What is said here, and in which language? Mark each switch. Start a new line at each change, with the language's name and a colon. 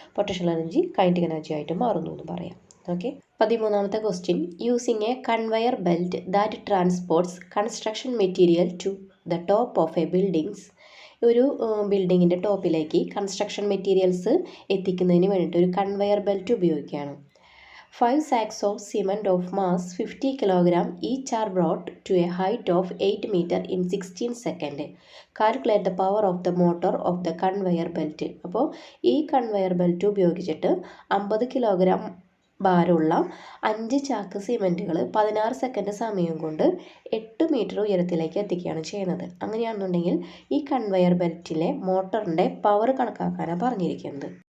Malayalam: Potential energy kinetic energy ആയിട്ട് മാറുന്നു എന്ന് പറയാം. Okay. 13ാമത്തെ question,
English: Using a conveyor belt that transports construction material to the top of a buildings.
Malayalam: ഒരു ബിൽഡിങ്ങിൻ്റെ ടോപ്പിലേക്ക് construction materials എത്തിക്കുന്നതിന് വേണ്ടിയിട്ട് ഒരു കൺവെയർ ബെൽറ്റ് ഉപയോഗിക്കുകയാണ്.
English: 5 sacks of cement of mass 50 kg each are brought to a height of 8 meter in 16 seconds. Calculate the power of the motor of the conveyor belt.
Malayalam: അപ്പോൾ ഈ conveyor belt ഉപയോഗിച്ചിട്ട് 50 kilogram ഭാരമുള്ള 5 ചാക്ക് സിമെൻറ്റുകൾ 16 second സമയം കൊണ്ട് 8 metre ഉയരത്തിലേക്ക് എത്തിക്കുകയാണ് ചെയ്യുന്നത്. അങ്ങനെയാണെന്നുണ്ടെങ്കിൽ ഈ കൺവെയർ ബെൽറ്റിലെ മോട്ടറിൻ്റെ പവർ കണക്കാക്കാനാണ് പറഞ്ഞിരിക്കുന്നത്.